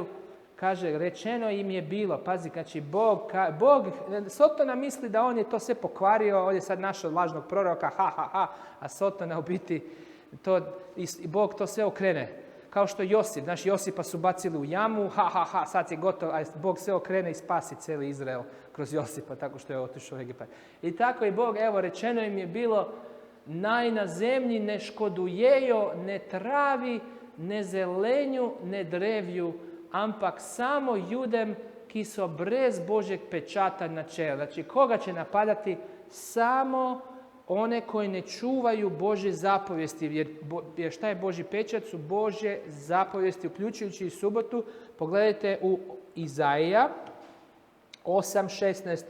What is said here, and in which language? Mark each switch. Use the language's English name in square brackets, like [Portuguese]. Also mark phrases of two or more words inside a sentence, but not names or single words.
[Croatian] Kaže, rečeno im je bilo, pazi, znači Bog, Sotona misli da on je to sve pokvario, on je sad našao lažnog proroka, a Sotona u biti, Bog to sve okrene. Kao što Josip, znaš, Josipa su bacili u jamu, sad je gotovo, a Bog sve okrene i spasi cijeli Izrael kroz Josipa, tako što je otišao u Egipat. I tako i Bog, evo, rečeno im je bilo, [Slovenian] naj na zemlji ne škodujejo, ne travi, ne zelenju, ne drevju, ampak samo judem, ki so brez Božjeg pečata na čelu. [Croatian] Znači, koga će napadati? Samo one koji ne čuvaju Božje zapovijesti. Jer šta je Božji pečat? Su Božje zapovijesti, uključujući i subotu. Pogledajte u Izaija 8.16.